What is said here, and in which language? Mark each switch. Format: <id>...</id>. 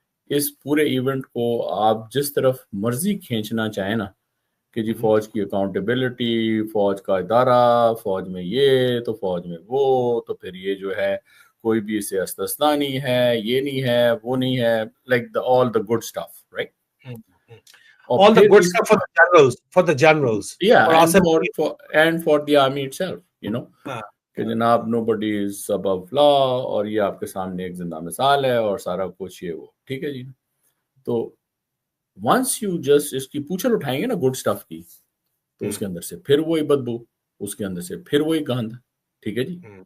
<ur>اس پورے ایونٹ کو آپ جس طرف مرضی کھینچنا چاہیں نا, کہ جی فوج کی اکاؤنٹیبلٹی, فوج کا ادارہ, فوج میں یہ تو فوج میں وہ, تو پھر یہ جو ہے کوئی بھی اسے استثنا نہیں ہے, یہ نہیں ہے, وہ نہیں ہے,</ur> <en>Like all the good stuff, right. All the good stuff for the generals. Yeah,</en> <ur>اور</ur> <en>and Asif for the army itself,</en> <ur>کہ جناب</ur> <en>nobody is above law,</en> <ur>اور یہ آپ کے سامنے ایک زندہ مثال ہے اور سارا کچھ یہ وہ, ٹھیک ہے جی. تو once you just اس کی پوچھل اٹھائیں گے نا گڈ اسٹف کی, تو اس کے اندر سے پھر وہی بدبو, اس کے اندر سے پھر وہی گند, ٹھیک ہے جی.</ur>